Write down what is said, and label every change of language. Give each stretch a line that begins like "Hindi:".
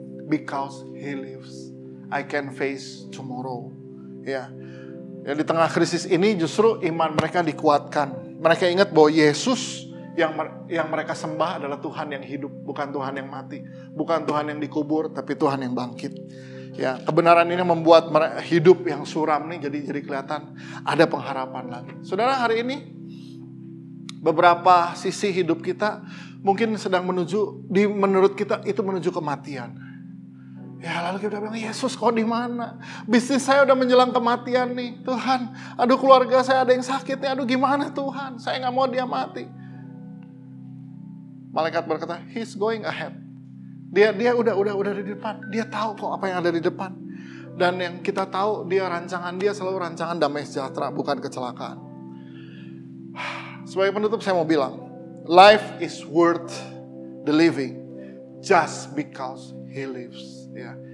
English: Because He lives, I can face tomorrow.
Indonesian: Ya, di tengah krisis ini justru iman mereka dikuatkan. Mereka ingat bahwa Yesus yang mereka sembah adalah Tuhan yang hidup. Bukan Tuhan yang mati. Bukan Tuhan yang dikubur, tapi Tuhan yang bangkit. Ya, kebenaran ini membuat hidup yang suram nih jadi kelihatan ada pengharapan lagi. Saudara, hari ini beberapa sisi hidup kita mungkin sedang menurut kita itu menuju kematian. Ya, lalu kita bilang, Yesus kau di mana? Bisnis saya udah menjelang kematian nih, Tuhan. Aduh, keluarga saya ada yang sakit nih. Aduh, gimana Tuhan? Saya nggak mau dia mati. Malaikat berkata,
English: He's going ahead.
Indonesian: Dia udah di depan. Dia tahu kok apa yang ada di depan. Dan yang kita tahu, rancangan dia selalu rancangan damai sejahtera, bukan kecelakaan. Sebagai penutup saya mau bilang,
English: life is worth the living just because He lives.
Indonesian: Ya.